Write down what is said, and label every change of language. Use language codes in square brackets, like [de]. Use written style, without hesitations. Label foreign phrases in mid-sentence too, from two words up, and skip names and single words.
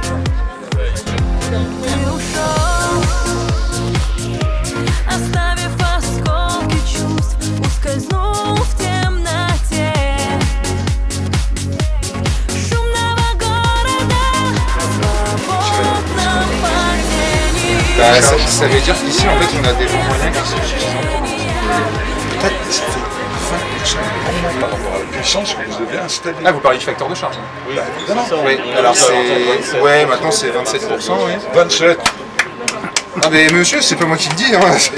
[ru] Ты ушел, оставив осколки чувств, ускользнул в темноте шумного города, свободном падении. [fr] Ça veut dire qu'ici, en fait, on a des bons moyens qui sont suffisants. Peut-être ça fait fin par rapport à la puissance que vous avez installée. Ah, vous parlez du facteur de charge? Oui, évidemment. Oui, alors c'est... Ouais, maintenant c'est 27%, oui. 27. Non mais monsieur, c'est pas moi qui le dis, hein.